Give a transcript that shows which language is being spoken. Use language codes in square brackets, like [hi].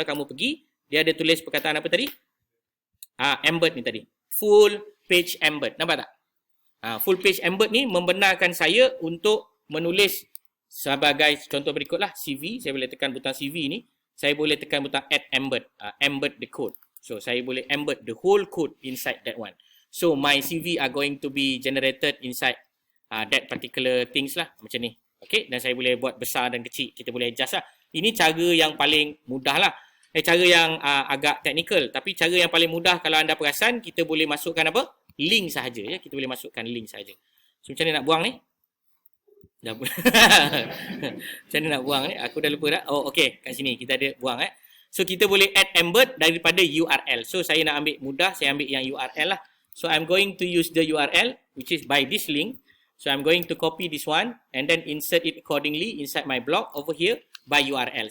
[ms] Kalau kamu pergi, dia ada tulis perkataan apa tadi? Embed ni tadi. Full page embed. Nampak tak? Full page embed ni membenarkan saya untuk menulis sebagai contoh berikutlah CV. Saya boleh tekan butang CV ni. Saya boleh tekan butang add embed. [en] Embed the code. So, [ms] saya boleh [en] embed the whole code inside that one. So, my CV are going to be generated inside that particular things lah. [ms] Macam ni. Okay. Dan saya boleh buat besar dan kecil. Kita boleh adjust lah. Ini cara yang paling mudah lah. Cara yang agak teknikal. Tapi cara yang paling mudah kalau anda perasan, kita boleh masukkan apa? Link sahaja. Kita boleh masukkan link sahaja. So, macam mana nak buang ni? Dah macam mana nak buang ni? Aku dah lupa dah. Oh, okay. Kat sini kita ada buang. So, kita boleh add embed daripada URL. So, saya nak ambil mudah. Saya ambil yang URL lah. [en] So, I'm going to use the URL, which is by this link. So, I'm going to copy this one and then insert it accordingly inside my blog over here by URL.